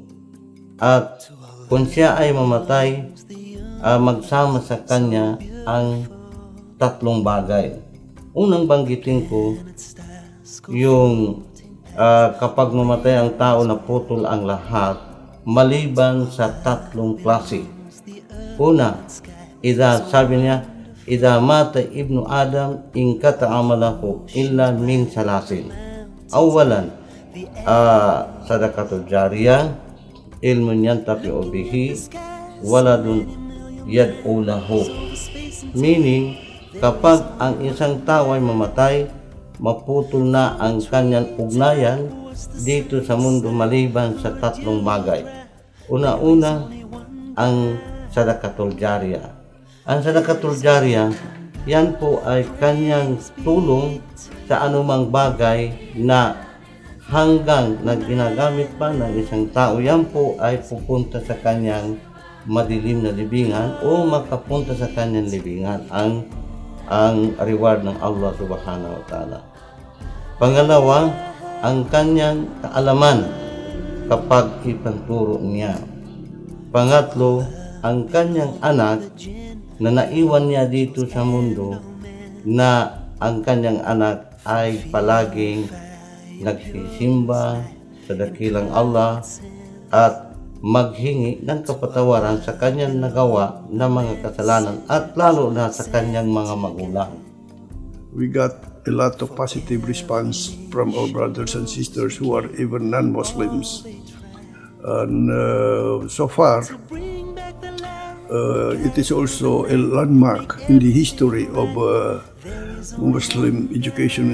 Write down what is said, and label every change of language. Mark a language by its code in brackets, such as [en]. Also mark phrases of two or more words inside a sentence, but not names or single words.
[tl] At kung siya ay mamatay, magsama sa kanya ang tatlong bagay. Unang banggitin ko, yung kapag mamatay ang tao, naputol ang lahat, maliban sa tatlong klase. Una, sabi niya, [ar] إذا مات ابن آدم انقطع عمله إلا من ثلاث. أولا، صدقة جارية، علم ينتفع به، ولد يدعو له. [tl] Meaning, kapag ang isang tao ay mamatay, maputol na ang kanyang ugnayan dito sa mundo maliban sa tatlong bagay. Una-una, ang [ar] صدقة جارية. [tl] Ang [ar] صدقة جارية, [tl] yan po ay kanyang tulong sa anumang bagay na hanggang ginagamit pa ng isang tao, yan po ay pupunta sa kanyang madilim na libingan o makapunta sa kanyang libingan ang reward ng Allah [ar] سبحانه وتعالى. [tl] Pangalawa, ang kanyang kaalaman kapag ipanturo niya. Pangatlo, ang kanyang anak na naiwan niya dito sa mundo, na ang kanyang anak ay palaging nagsisimba sa dakilang Allah at maghingi ng kapatawaran sa kanyang nagawa na mga kasalanan at lalo na sa kanyang mga magulang. [en] We got a lot of positive response from our brothers and sisters who are even non-Muslims. And so far, it is also a landmark in the history of Muslim education